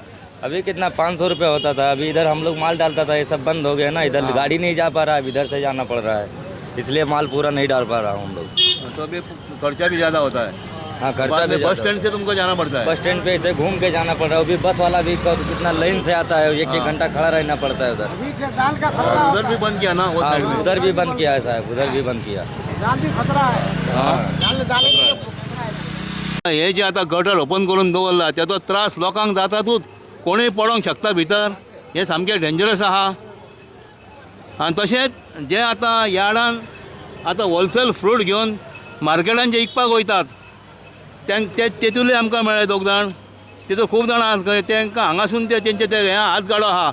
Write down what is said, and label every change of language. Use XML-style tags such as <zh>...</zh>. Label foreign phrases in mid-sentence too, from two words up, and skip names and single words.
<hi>अभी कितना 500 रुपया होता था अभी इधर हम लोग माल डालता था ये सब बंद हो गया ना इधर गाड़ी नहीं जा पा रहा है इधर से जाना पड़ रहा है इसलिए माल पूरा नहीं डाल पा रहा हूँ हम लोग तो अभी खर्चा भी ज़्यादा होता है हाँ खर्चा भी बस स्टैंड से तुमको जाना पड़ता है बस स्टैंड पे ऐसे घूम के जाना पड़ रहा है अभी बस वाला भी कितना लाइन से आता है 1-1 घंटा खड़ा रहना पड़ता है उधर उधर भी बंद किया ना वो हाँ साइड में उधर भी बंद किया है साहब उधर भी बंद किया</hi> <kok>हे जे आता</kok> <en>gutter open</en> <kok>करून दवरला त्याचो त्रास लोकांक जातातूच कोणूय पडोंक शकता भितर हे सामकें डेंजरस आहा आनी तशेंच जे आतां यार्डान आतां</kok> <en>wholesale fruit</en> <kok>घेवन मार्केटान जे विकपाक वयतात तेतूंतले आमकां मेळ्ळे 2 जाण तितून खूब जाणां आसात खंय तांकां हांगासून तेंचे ते हें हात गाडो आहा</kok>